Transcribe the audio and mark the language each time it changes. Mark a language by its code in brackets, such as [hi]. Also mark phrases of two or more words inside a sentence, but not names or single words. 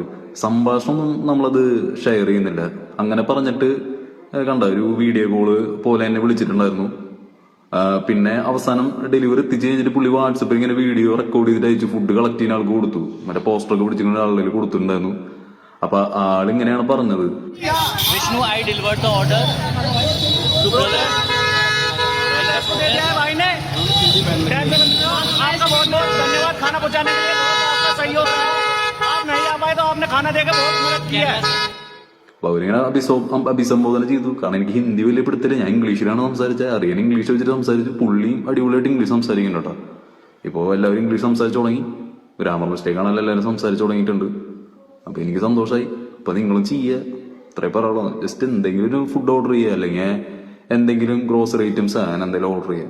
[ml] സംഭാഷണം നമ്മളത് ഷെയർ ചെയ്യുന്നില്ല. അങ്ങനെ പറഞ്ഞിട്ട് കണ്ട ഒരു [en] video call [ml] പോലെ എന്നെ വിളിച്ചിട്ടുണ്ടായിരുന്നു. പിന്നെ അവസാനം ഡെലിവറി എത്തിച്ച് കഴിഞ്ഞിട്ട് പുള്ളി വാട്സപ്പിൽ ഇങ്ങനെ [en] video record [ml] ചെയ്തിട്ട് അയച്ചു. [en] food collect [ml] ചെയ്യുന്ന ആൾക്ക് കൊടുത്തു, മറ്റേ പോസ്റ്ററൊക്കെ പിടിച്ചിട്ട് ആളുകളിൽ കൊടുത്തിട്ടുണ്ടായിരുന്നു. അപ്പൊ ആളിങ്ങനെയാണ് പറഞ്ഞത്, [en] Vishnu I delivered the order to brother. [hi] आपका बहुत बहुत धन्यवाद खाना पहुंचाने के लिए, आपका सहयोग है। आप नहीं आ पाए तो आपने खाना देकर बहुत मदद की है। [ml] അപ്പൊ അവരിങ്ങനെ അഭിസംബോധന ചെയ്തു. കാരണം എനിക്ക് ഹിന്ദി വലിയ പിടുത്തില്ല, ഞാൻ ഇംഗ്ലീഷിലാണ് സംസാരിച്ചത്. അറിയാൻ ഇംഗ്ലീഷ് വെച്ചിട്ട് സംസാരിച്ചു. പുള്ളിയും അടിപൊളിയായിട്ട് ഇംഗ്ലീഷ് സംസാരിക്കുന്നുണ്ട് കേട്ടോ. ഇപ്പോൾ എല്ലാവരും ഇംഗ്ലീഷ് സംസാരിച്ചു തുടങ്ങി. ഗ്രാമർ മിസ്റ്റേക്കാണല്ലോ എല്ലാവരും സംസാരിച്ചു തുടങ്ങിയിട്ടുണ്ട്. അപ്പൊ എനിക്ക് സന്തോഷമായി. അപ്പൊ നിങ്ങളും ചെയ്യുക, ഇത്രയും പറയുള്ളൂ. ജസ്റ്റ് എന്തെങ്കിലും ഒരു [en] food order [ml] ചെയ്യുക, അല്ലെങ്കിൽ എന്തെങ്കിലും [en] grocery items [ml] അങ്ങനെ എന്തെങ്കിലും ഓർഡർ ചെയ്യുക.